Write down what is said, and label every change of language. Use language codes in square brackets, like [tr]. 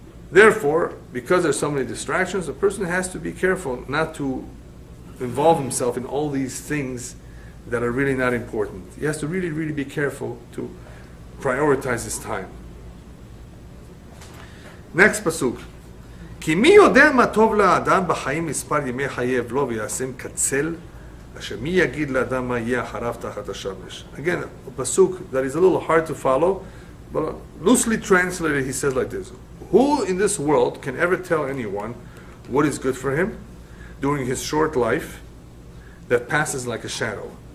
[en] Therefore, because there's so many distractions, a person has to be careful not to involve himself in all these things that are really not important. He has to really, really be careful to prioritize his time. Next pasuk. [he] כי מי יודע מה טוב לאדם בחיים מספר ימי חייו לו ויעשם כצל, אשר מי יגיד לאדם מה יהיה אחריו תחת השמש. [en] Again, a pasuk that is a little hard to follow, but loosely translated he says like this. Who in this world can ever tell anyone what is good for him during his short life that passes like a shadow?